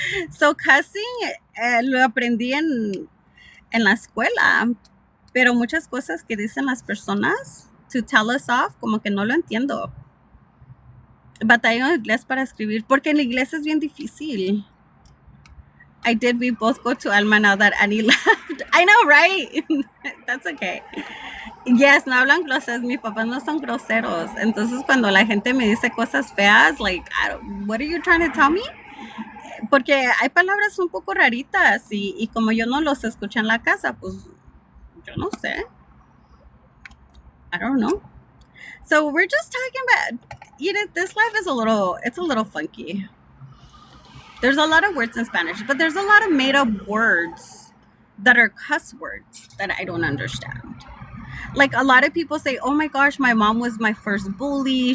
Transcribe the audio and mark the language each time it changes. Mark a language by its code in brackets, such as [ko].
[es] So cussing lo aprendí en la escuela, pero muchas cosas que dicen las personas [en] to tell us off, [es] como que no lo entiendo. Batallo en inglés para escribir, porque en inglés es bien difícil. [en] We both go to Alma now that Annie left. I know, right? That's okay. Yes, [es] no hablan groseros. Mis papás no son groseros. Entonces, cuando la gente me dice cosas feas, like, [en] what are you trying to tell me? [es] Porque hay palabras un poco raritas y como yo no los escuché en la casa, pues, yo no sé. [en] I don't know. So we're just talking about, you know, this life is it's a little funky. There's a lot of words in Spanish, but there's a lot of made up words that are cuss words that I don't understand. Like, a lot of people say, oh my gosh, my mom was my first bully.